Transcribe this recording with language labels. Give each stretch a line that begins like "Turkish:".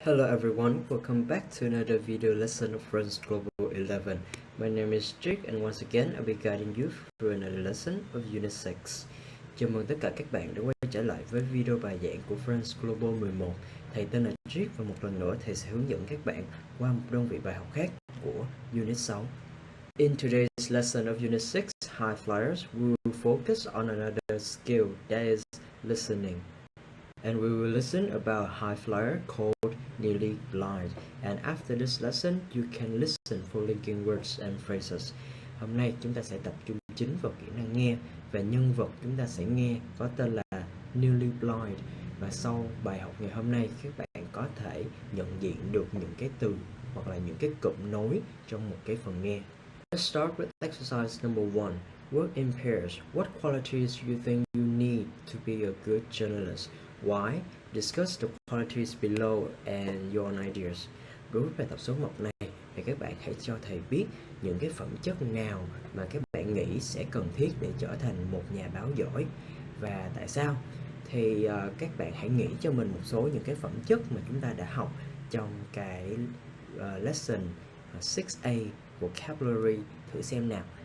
English: Hello everyone, welcome back to another video lesson of French Global 11. My name is Jake and once again I'll be guiding you through another lesson of Unit 6.
Vietnamese: Chào mừng tất cả các bạn đã quay trở lại với video bài giảng của French Global 11. Thầy tên là Jake và một lần nữa thầy sẽ hướng dẫn các bạn qua một đơn vị bài học khác của Unit 6.
English: In today's lesson of Unit 6, High Flyers, we will focus on another skill that is listening. And we will listen about a high flyer called Nellie Bly. And after this lesson, you can listen for linking words and phrases.
Vietnamese: Hôm nay chúng ta sẽ tập trung chính vào kỹ năng nghe và nhân vật chúng ta sẽ nghe có tên là Nellie Bly. Và sau bài học ngày hôm nay, các bạn có thể nhận diện được những cái từ hoặc là những cái cụm nối trong một cái phần nghe.
English: Let's start with exercise number 1. Work in pairs. What qualities do you think you need to be a good journalist? Why? Discuss the qualities below and your own ideas.
Vietnamese: Đối với bài tập số 1 này thì các bạn hãy cho thầy biết những cái phẩm chất nào mà các bạn nghĩ sẽ cần thiết để trở thành một nhà báo giỏi và tại sao. Thì các bạn hãy nghĩ cho mình một số những cái phẩm chất mà chúng ta đã học trong cái lesson 6A vocabulary thử xem nào.